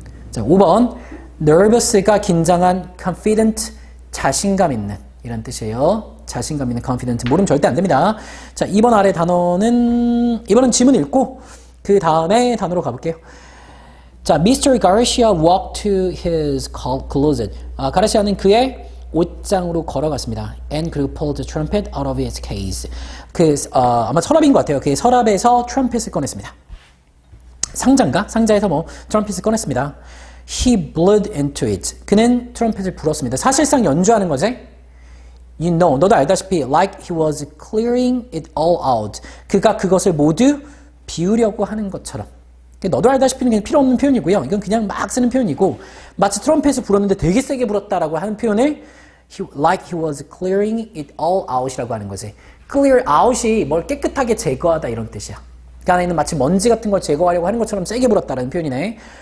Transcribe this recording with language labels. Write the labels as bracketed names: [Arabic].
[Korean] 자, 5번 nervous가 긴장한, confident 자신감 있는 이란 뜻이에요. 자신감 있는 confident. 모르면 절대 안 됩니다. 자, 2번 아래 단어는 이번은 지문 읽고 그 다음에 단어로 가볼게요. [English] 자, Mr. Garcia walked to his closet. [Korean] 가르시아는 그의 옷장으로 걸어갔습니다. [English] And [Korean] 그리고 [English] pulled the trumpet out of its case. [Korean] 아마 서랍인 것 같아요. 그의 서랍에서 트럼펫을 꺼냈습니다. 상자인가? 상자에서 트럼펫을 꺼냈습니다. [English] He blew into it. [Korean] 그는 트럼펫을 불었습니다. 사실상 연주하는 거지. [English] You know, [Korean] 너도 알다시피 [English] like he was clearing it all out. [Korean] 그가 그것을 모두 비우려고 하는 것처럼. 너도 알다시피는 그냥 필요 없는 표현이고요. 이건 그냥 막 쓰는 표현이고 마치 트럼펫을 불었는데 되게 세게 불었다라고 하는 표현을 [English] like he was clearing it all out [Korean] 이라고 하는 거지. clear out이 뭘 깨끗하게 제거하다 이런 뜻이야. 그 안에 있는 마치 먼지 같은 걸 제거하려고 하는 것처럼 세게 불었다라는 표현이네.